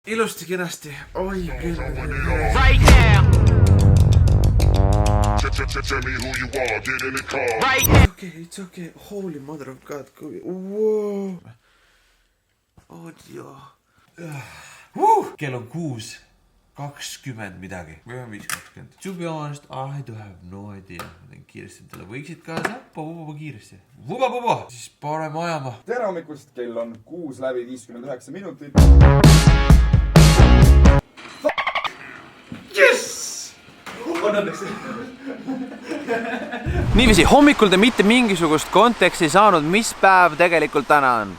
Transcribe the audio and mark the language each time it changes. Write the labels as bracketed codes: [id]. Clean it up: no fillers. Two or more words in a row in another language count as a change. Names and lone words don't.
[et] Ilusti kenasti. Oi küll. [en] Right now. Tell me who you are, get in the car. Right now. It's okay. Holy mother of God. Wow. [et] Oh joo. Kell on 6:20 midagi. Või on 5:20. [en] To be honest, I do have no idea. [et] Ma teen kiiresti talle. Võiksid ka säppa kiiresti. Vuba. Siis parem ajama. Tere hommikust, kell on 6:59. [en] Yes! [et] On õnneks. Niiviisi, hommikul te mitte mingisugust konteksti saanud, mis päev tegelikult täna on.